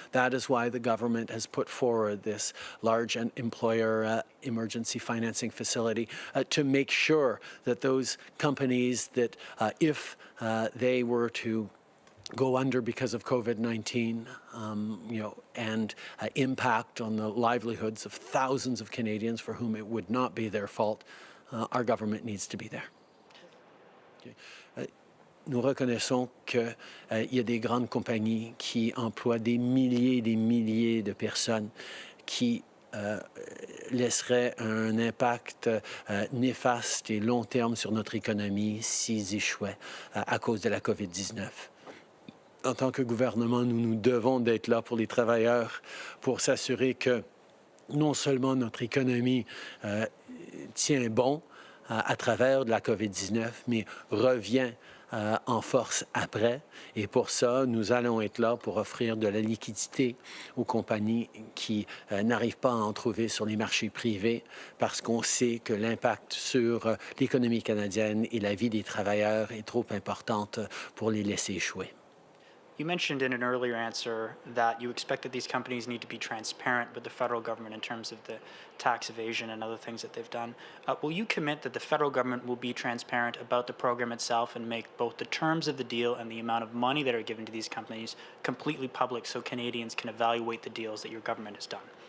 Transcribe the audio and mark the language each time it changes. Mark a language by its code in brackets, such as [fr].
[en] That is why the government has put forward this large employer emergency financing facility to make sure that those companies that if they were to go under because of COVID-19, and impact on the livelihoods of thousands of Canadians for whom it would not be their fault, our government needs to be there. Okay. [fr] Nous reconnaissons qu'il y a des grandes compagnies qui emploient des milliers de personnes qui laisserait un impact néfaste et long terme sur notre économie s'ils échouaient à cause de la COVID-19. En tant que gouvernement, nous devons d'être là pour les travailleurs, pour s'assurer que non seulement notre économie tient bon à travers de la COVID-19, mais revient en force après. Et pour ça, nous allons être là pour offrir de la liquidité aux compagnies qui n'arrivent pas à en trouver sur les marchés privés, parce qu'on sait que l'impact sur l'économie canadienne et la vie des travailleurs est trop importante pour les laisser échouer. [en] You mentioned in an earlier answer that you expect that these companies need to be transparent with the federal government in terms of the tax evasion and other things that they've done. Will you commit that the federal government will be transparent about the program itself and make both the terms of the deal and the amount of money that are given to these companies completely public so Canadians can evaluate the deals that your government has done?